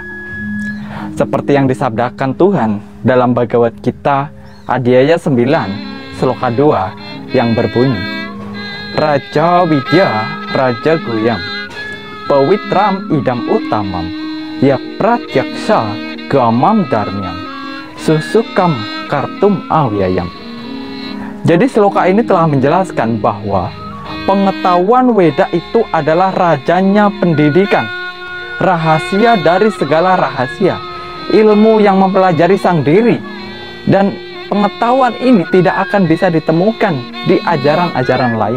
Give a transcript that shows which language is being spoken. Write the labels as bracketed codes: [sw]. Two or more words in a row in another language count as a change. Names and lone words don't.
[id] Seperti yang disabdakan Tuhan dalam Bhagavad Gita Adhyaya 9 Sloka 2 yang berbunyi, [sa] Raja Widya Raja Guyam Pawitram idam utamam ya pratyaksa gamam dharmyam susukam kartum awyayam. [id] Jadi sloka ini telah menjelaskan bahwa pengetahuan Weda itu adalah rajanya pendidikan, rahasia dari segala rahasia, ilmu yang mempelajari sang diri, dan pengetahuan ini tidak akan bisa ditemukan di ajaran-ajaran lain.